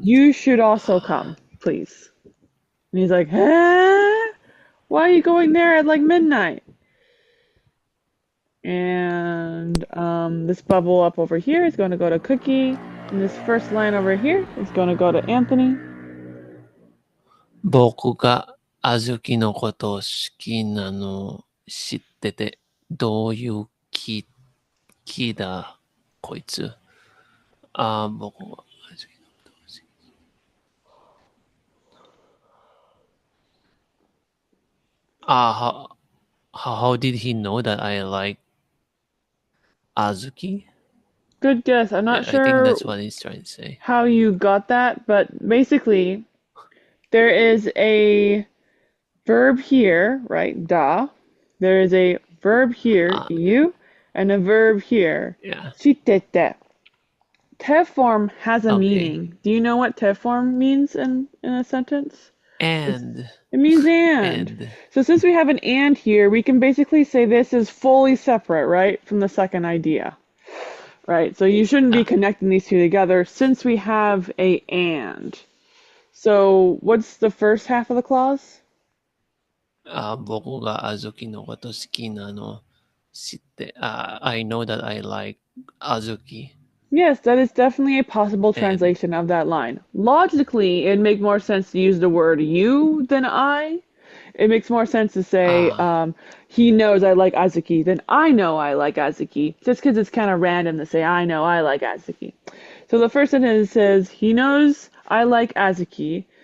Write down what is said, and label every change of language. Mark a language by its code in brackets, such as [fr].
[en] you should also come, please. And he's like, huh? Why are you going there at like midnight? And this bubble up over here is going to go to Cookie. And this first line over here is going to go to Anthony. [ja] 僕があずきのことを好きなの知ってて、どういう気だ、こいつ。僕はあずきのことを好き。 [en] How did he know that I like Azuki? Good guess. I'm not I think sure that's what he's trying to say. how you got that, but basically, there is a verb here, right? Da. There is a verb here, you, and a verb here, Yeah. 知ってて.Te form has a Okay. meaning. Do you know what te form means in a sentence? And. It means and. So since we have an and here, we can basically say this is fully separate, right, from the second idea. Right? So you shouldn't be connecting these two together since we have a and. So what's the first half of the clause? [ja] 僕があずきのこと好きなの知って、 [en] I know that I like Azuki. Yes, that is definitely a possible translation of that line. Logically, it'd make more sense to use the word you than I. It makes more sense to say, he knows I like Azuki than I know I like Azuki. Just because it's kind of random to say, I know I like Azuki. So the first sentence says, he knows I like Azuki.